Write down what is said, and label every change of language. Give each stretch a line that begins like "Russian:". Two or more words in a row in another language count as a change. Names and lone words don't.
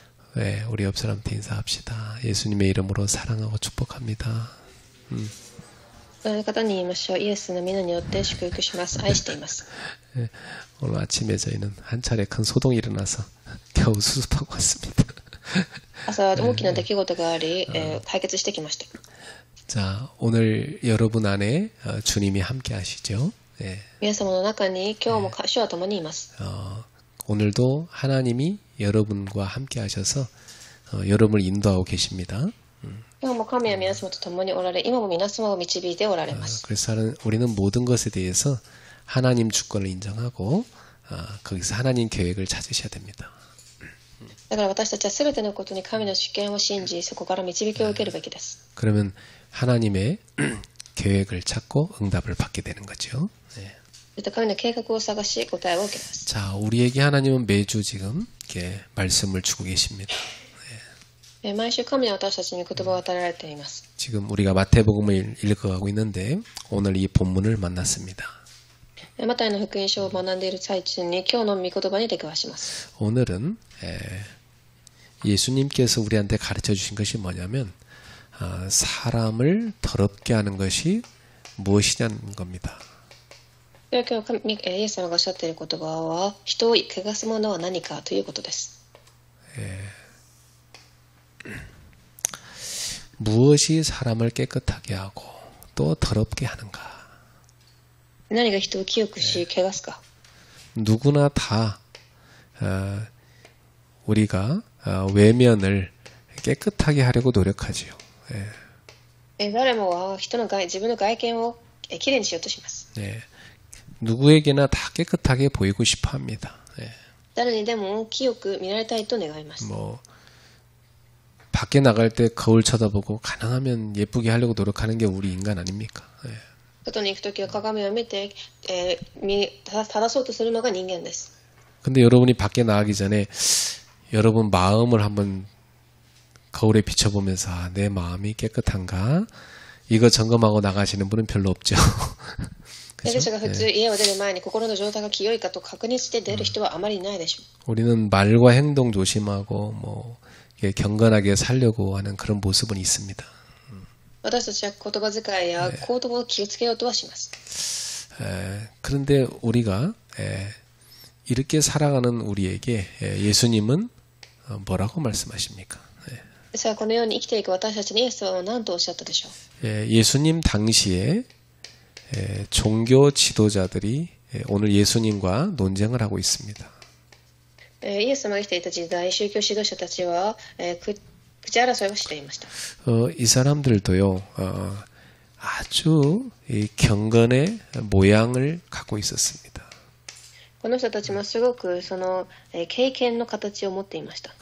Korean: 네, 우리 옆 사람한테 인사합시다. 예수님의 이름으로 사랑하고 축복합니다.
Japanese: 方に言いましょう。イエスの皆によって祝福します。愛しています。
Korean: 네, 오늘 아침에 저희는 한 차례 큰 소동이 일어나서 겨우 수습하고 왔습니다.
Japanese: 朝大きな出来事があり、解決してきました。
Korean: 자, 오늘 여러분 안에 주님이 함께 하시죠. 네.
Japanese: 皆様の中に今日も主は共にいます。
Korean: 오늘도 하나님이 여러분과 함께 하셔서 여러분을 인도하고 계십니다.
Japanese: 今日も神は皆様と共におられ、今も皆様を導いておられます。
Korean: 그래서 우리는 모든 것에 대해서 하나님 주권을 인정하고 거기서 하나님 계획을 찾으셔야 됩니다.
Japanese: だから私たちはすべてのことに神の主権を信じ、そこから導きを受けるべきです。
Korean: 그러면 하나님의 계획을 찾고 응답을 받게 되는 거죠. 네.
Japanese: 神の計画を探し答えを受けます。
Korean: 자, 우리에게 하나님은 매주 지금 이렇게 말씀을 주고 계십니다.
Japanese: 毎週神は私たちに言葉を与えられています。
Korean: 지금 우리가 마태복음을 읽어가고 있는데 오늘 이 본문을 만났습니다.
Japanese: マタイの福音書を学んでいる最中に今日の御言葉に出くわします。
Korean: 오늘은 예수님께서 우리한테 가르쳐 주신 것이 뭐냐면 사람을 더럽게 하는 것이 무엇이냐는 겁니다.
Japanese: 今日イエス様がおっしゃっている言葉は、人を汚すものは何かということです。
Korean: 무엇이 사람을 깨끗하게 하고 또 더럽게 하는가?
Japanese: 何が人を清くし汚すか?
Korean: 누구나 다 우리가 외면을 깨끗하게 하려고 노력하지요.
Japanese: 誰もは人の自分の外見をきれいにしようとします。
Korean: 누구에게나 다 깨끗하게 보이고 싶어합니다.
Japanese: 誰にでも清く見られたいと願います。
Korean: 밖에 나갈 때 거울 쳐다보고 가능하면 예쁘게 하려고 노력하는 게 우리 인간 아닙니까?
Japanese: 外に行くときは鏡を見て、正そうとするのが人間です。
Korean: 근데 여러분이 밖에 나가기 전에 여러분 마음을 한번 거울에 비춰보면서 내 마음이 깨끗한가? 이거 점검하고 나가시는 분은 별로 없죠.
Japanese: ですが普通家を出る前に心の状態が清いかと確認して出る人はあまりいないでしょう。
Korean: 우리는 말과 행동 조심하고 경건하게 살려고 하는 그런 모습은 있습니다.
Japanese: 私たちは言葉遣いや行動を気をつけようとはします。
Korean: 그런데 우리가 이렇게 살아가는 우리에게 예수님은 뭐라고 말씀하십니까?
Japanese: ですがこのように生きていく私たちにイエスは何とおっしゃったでしょう。
Korean: 예수님 당시에 종교 지도자들이 오늘 예수님과 논쟁을 하고 있습니다.
Japanese: イエス様が生きていた時代、宗教指導者たちは口争いをしていました。
Korean: 이 사람들도요, 아주 경건의 모양을 갖고 있었습니다.
Japanese: この人たちもすごくその経験の形を持っていました。